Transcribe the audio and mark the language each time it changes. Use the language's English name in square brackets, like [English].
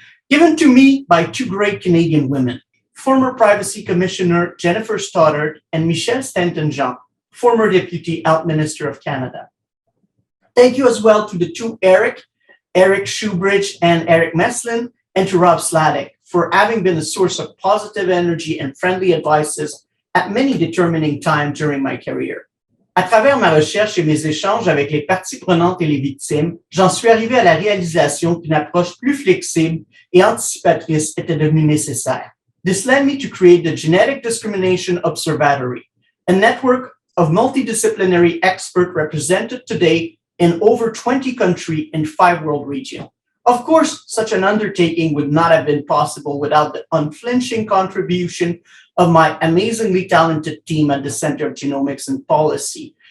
[English] Given to me by two great Canadian women, former Privacy Commissioner Jennifer Stoddard and Michelle Stanton-Jean, former Deputy Health Minister of Canada. Thank you as well to the two Eric Shoebridge and Eric Meslin, and to Rob Sladek for having been a source of positive energy and friendly advices at many determining times during my career. [French] À travers ma recherche et mes échanges avec les parties prenantes et les victimes, j'en suis arrivé à la réalisation qu'une approche plus flexible et anticipatrice était devenue nécessaire. [English] This led me to create the Genetic Discrimination Observatory, a network of multidisciplinary experts represented today in over 20 countries in 5 world regions. Of course, such an undertaking would not have been possible without the unflinching contribution of my amazingly talented team at the Center of Genomics and Policy.